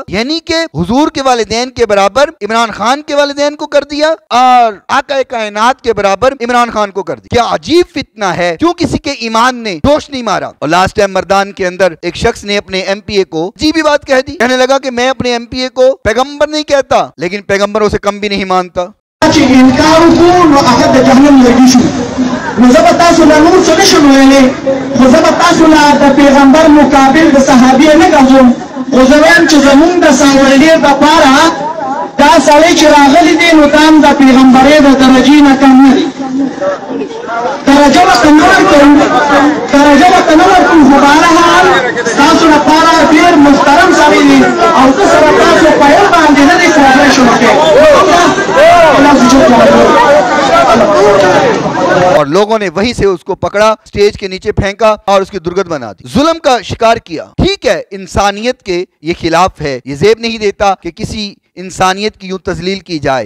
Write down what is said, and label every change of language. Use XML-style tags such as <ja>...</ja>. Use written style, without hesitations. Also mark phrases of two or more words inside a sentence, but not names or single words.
<ur>یعنی کہ حضور کے والدین کے برابر عمران خان کے والدین کو کر دیا اور آقا کائنات کے برابر عمران خان کو کر دیا. کیا عجیب فتنہ ہے، کیوں کسی کے ایمان نے جوش نہیں مارا. اور</ur> <en>last time</en> <ur>مردان کے اندر ایک شخص نے اپنے MPA کو جی بھی بات کہہ دی، کہنے لگا کہ میں اپنے MPA کو پیغمبر نہیں کہتا لیکن پیغمبروں سے کم بھی نہیں مانتا.</ur> <ps>دا سړی چې راغلی دی نو دام د پیغمبرۍ د درجې نه کم نه دی، درجه ورته نه ورکوو، خو بهرحال ستاسو لپاره ډېر محترم سړی دی او زه سره تاسو په یو باندې نه دی کولاپریشن</ps> <ur>اور لوگوں نے وہیں سے اس کو پکڑا، اسٹیج کے نیچے پھینکا اور اس کی درگت بنا دی، ظلم کا شکار کیا. ٹھیک ہے، انسانیت کے یہ خلاف ہے، یہ زیب نہیں دیتا کہ کسی انسانیت کی یوں تذلیل کی جائے.</ur>